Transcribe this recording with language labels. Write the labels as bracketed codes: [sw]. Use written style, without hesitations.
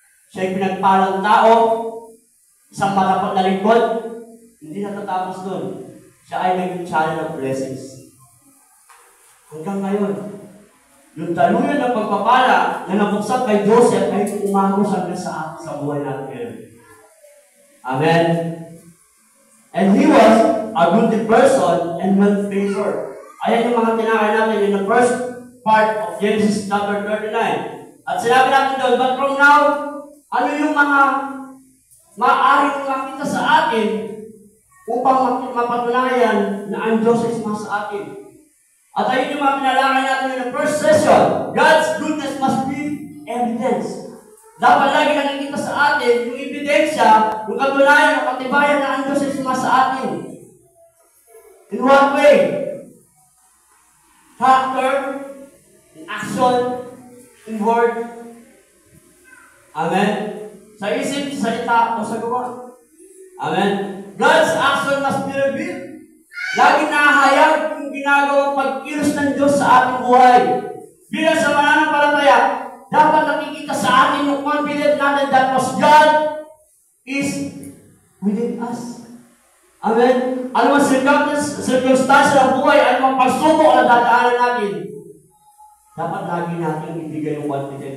[tl] Siya ay pinagpalang tao, isang matapat na lingkod. Hindi natatapos dun. Siya ay naging channel of blessings. Hanggang ngayon, yung daluyan ng pagpapala na nabuksan kay Joseph ay umagos hanggang sa buhay natin ngayon. Amen? [en] And he was a good person and well-favored. [tl] Ayan yung mga tinakay natin in the first part of Genesis chapter 39. At sinabi natin doon, but from now, ano yung mga maaaring makita sa atin upang mapatunayan na ang Diyos ay sumasa sa atin. At ayun yung mga pinalakay natin in the first session. [en] God's goodness must be evidence. [tl] Dapat lagi nakikita sa atin yung ebidensya, yung katunayan, yung katibayan na ang Diyos ay sumasa sa atin. [en] In what way? Character, in action, in word. Amen? [tl] Sa isip, sa salita, o sa gawa. Amen? [en] God's action must be revealed. [tl] Lagi nahahayag yung ginagawang pag-kilos ng Diyos sa ating buhay. Bilang sa mananampalataya, dapat nakikita sa atin yung confidence natin [en] that was God is within us. [tl] Amen? Ano ang circumstance ng buhay, ano ang pagsubok na dadaanan natin, dapat lagi natin ibigay yung confidence.